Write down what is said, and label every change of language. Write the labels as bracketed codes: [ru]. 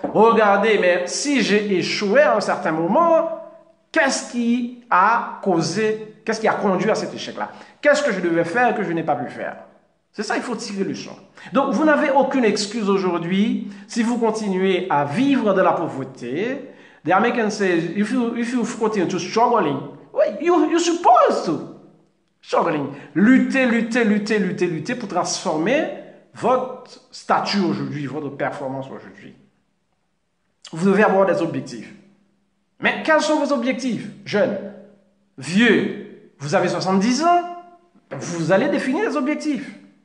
[fr] Regardez, mais si j'ai échoué à un certain moment, qu'est-ce qui a causé, qu'est-ce qui a conduit à cet échec-là? Qu'est-ce que je devais faire que je n'ai pas pu faire? C'est ça, il faut tirer le son. Donc, vous n'avez aucune excuse aujourd'hui si vous continuez à vivre de la pauvreté. [en] The American says, if you continue to struggling, you're supposed to. Struggling. [fr] Lutter pour transformer votre statut aujourd'hui, votre performance aujourd'hui. Vous devez avoir des objectifs. Mais quels sont vos objectifs? Jeune, vieux, vous avez 70 ans, vous allez définir les objectifs.